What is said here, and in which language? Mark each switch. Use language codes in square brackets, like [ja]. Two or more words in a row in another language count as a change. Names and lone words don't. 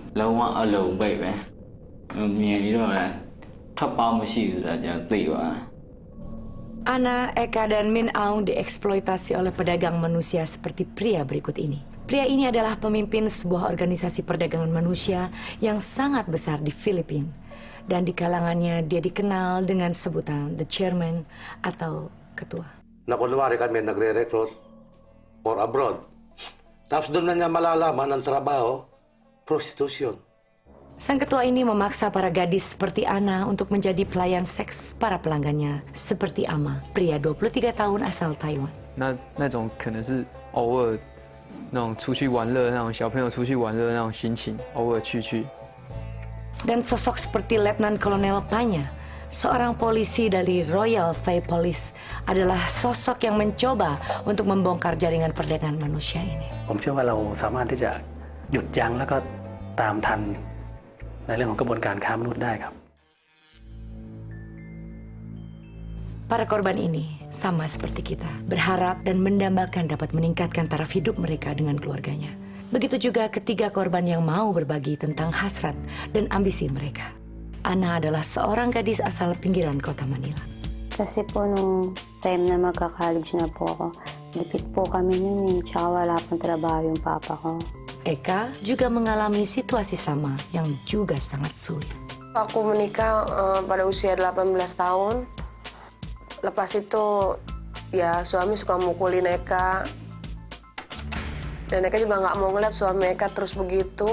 [id] Ana, Eka, dan Min Aung dieksploitasi oleh pedagang manusia seperti pria berikut ini. Pria ini adalah pemimpin sebuah organisasi perdagangan manusia yang sangat besar di Filipina. Dan di kalangannya dia dikenal dengan sebutan The Chairman atau Ketua. [tl] Na kunwari kami nagre-recruit [en] for abroad. [tl] Tapos doon na niya malalaman ang trabaho, prostitution. [id] Sang ketua ini memaksa para gadis seperti Ana untuk menjadi pelayan seks para pelanggannya, seperti Ama, pria 23 tahun asal Taiwan. [zh] 那种可能是偶尔那种出去玩乐，那种小朋友出去玩乐那种心情，偶尔去。 [id] Dan sosok seperti Letnan Kolonel Panya, seorang polisi dari Royal Thai Police, adalah sosok yang mencoba untuk membongkar jaringan perdagangan manusia ini. [th] ผมเชื่อว่าเราสามารถที่จะหยุดยั้งแล้วก็ตามทันในเรื่องของกระบวนการค้ามนุษย์ได้ครับ [id] Para korban ini sama seperti kita, berharap dan mendambakan dapat meningkatkan taraf hidup mereka dengan keluarganya. Begitu juga ketiga korban yang mau berbagi tentang hasrat dan ambisi mereka. Ana adalah seorang gadis asal pinggiran kota Manila. [tl] Kasi po nung time na magka-college na po ako, lipit po kami nun tsaka wala pong trabaho yung papa ko. [id] Eka juga mengalami situasi sama yang juga sangat sulit. Aku menikah pada usia 18 tahun. Lepas itu, ya suami suka mukulin Eka. Dan Eka juga nggak mau ngeliat suami Eka terus begitu.